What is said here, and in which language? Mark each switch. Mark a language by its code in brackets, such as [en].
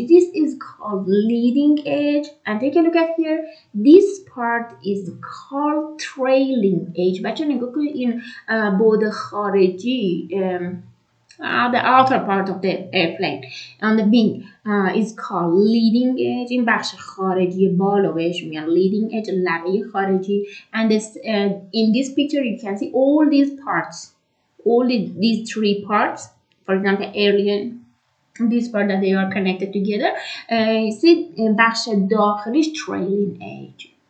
[en] This is called leading edge. And take a look at here. This part is called trailing edge. [fa] بچه نگاه کنید این بعد خارجی [en] the outer part of the airplane on the wing is called leading edge. [fa] این بخش خارجی بالو بهش میگن leading edge، لبه خارجی. [en] And in this picture you can see all these parts, these three parts. For example, alien, this part that they are connected together. You see [fa] بخش داخلیش [en] trailing edge.